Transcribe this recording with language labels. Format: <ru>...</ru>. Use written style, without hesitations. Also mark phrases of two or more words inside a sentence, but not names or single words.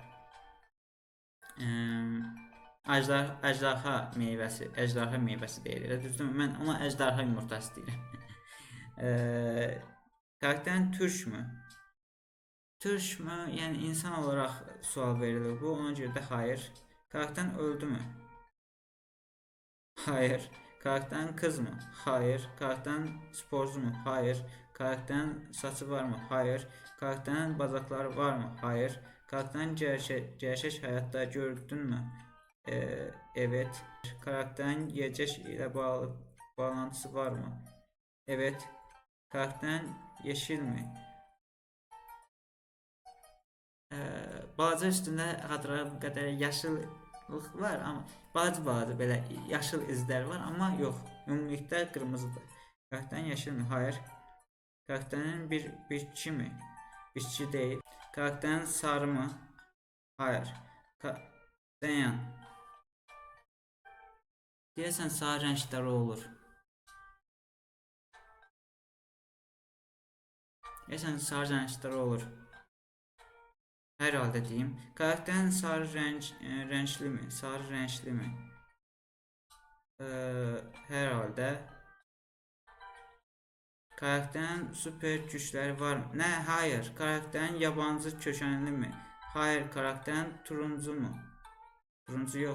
<az>Əjdaha meyvəsi deyilir. Düzdürmü? Mən ona əjdaha yumurtası deyirəm.</az> <tr>Karakterin türkmü? Türkmü?</tr> <az>Yəni insan olaraq sual verilir bu. Ona görə də</az> <tr>hayır. Karakterin öldü mü? Hayır. Karakterin kız mı? Hayır. Karakterin sporcu mu? Hayır. Karakterin saçı var mı? Hayır. Karakterin bacakları var mı? Hayır. Karakterin gerçek hayatta gördün mü? Evet. Karakterin yiyecek ile bağlantısı var mı? Evet. Karakterin yeşil mi?</tr> <az>Balaca üstündə xatırladığım qədər yaşıllıq var, amma balaca belə yaşıl izlər var, amma yox, ümumilikdə qırmızıdır.</az> <tr>Karakterin yeşil mi? Hayır. Karakterin bir bitki mi? Bitki değil. Karakterin sarı mı? Hayır.</tr> <az>Dayan. Deyəsən sarı rəngləri olur. Deyəsən sarı rəngləri olur. Hər halda deyim.</az> <tr>Karakterin sarı renkli mi? Sarı renkli mi?</tr> <az>Hər halda.</az> <tr>Karakterin süper güçləri var mı?</tr> <az>Nə? Hayır.</az> <tr>Karakterin yabancı kökənli mi? Hayır. Karakterin turuncu mu? Turuncu yox.</tr>